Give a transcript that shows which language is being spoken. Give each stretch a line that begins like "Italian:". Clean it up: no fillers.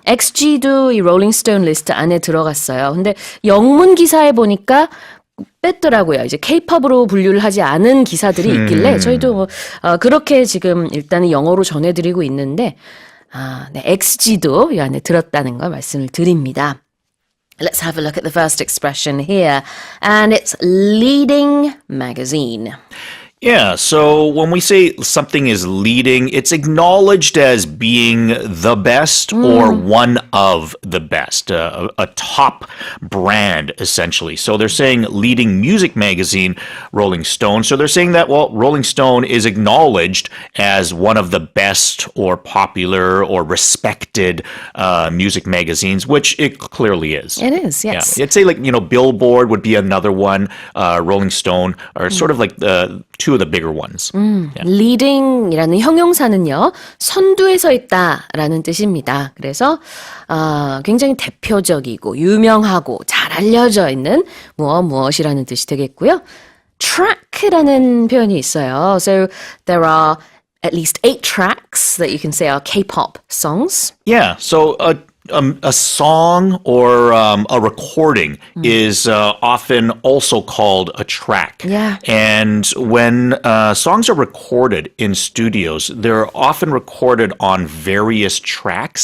Korean: XG도 이 롤링스톤 리스트 안에 들어갔어요. 근데 영문 기사에 보니까 뺐더라고요. 이제 K-팝으로 분류를 하지 않은 기사들이 있길래 저희도 그렇게 지금 일단은 영어로 전해드리고 있는데 네, XG도 이 안에 들었다는 걸 말씀을 드립니다.
English: Let's have a look at the first expression here. And it's leading magazine. Yeah, so when we say something is leading, it's acknowledged as being the best or one of the best, a top brand, essentially. So they're saying leading music magazine, Rolling Stone. So they're saying that, well, Rolling Stone is acknowledged as one of the best or popular or respected music magazines, which it clearly is. It is, yes. Yeah. I'd say Billboard would be another one, Rolling Stone, are sort of like the two of the bigger ones. Yeah.
Korean: leading이라는 형용사는요. 선두에 서 있다라는 뜻입니다. 그래서 굉장히 대표적이고 유명하고 잘 알려져 있는 무엇이라는 뜻이 되겠고요. track라는 표현이 있어요.
English: So there are at least 8 tracks that you can say are K-pop songs. Yeah, so a song or a recording is often also called a track. Yeah. And when songs are recorded in studios, they're often recorded on various tracks.